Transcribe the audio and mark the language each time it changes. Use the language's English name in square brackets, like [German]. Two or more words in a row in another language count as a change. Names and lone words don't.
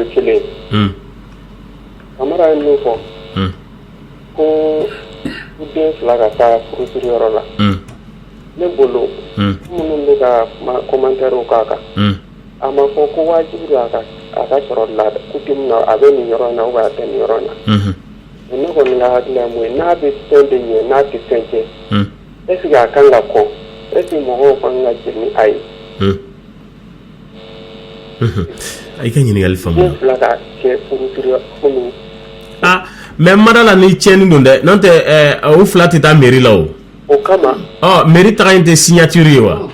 [Bambara] kelen Kamara ye min fɔ ko den fila ka taa furusiri yɔrɔ la ne bolo minnu bɛ ka commentaire k'a kan a ma fɔ ko wajibi a ka sɔrɔ laada coutume na a bɛ nin yɔrɔ in na [French] ou bien [Bambara] a tɛ nin yɔrɔ in na ne kɔni ka hakili ye mun ye n'a bɛ fɛn de ɲɛ n'a tɛ fɛn kɛ [French] est-ce que [Bambara] a kan ka kɔ [French] est-ce que [Bambara] mɔgɔw kan ka jɛn ni a ye ai ka ɲininkali faamu den fila ka kɛ furusiri komi mais madala ni tiɲɛni don dɛ n'o tɛ o fila tɛ taa mairie la o kama mairie taga in tɛ signature ye wa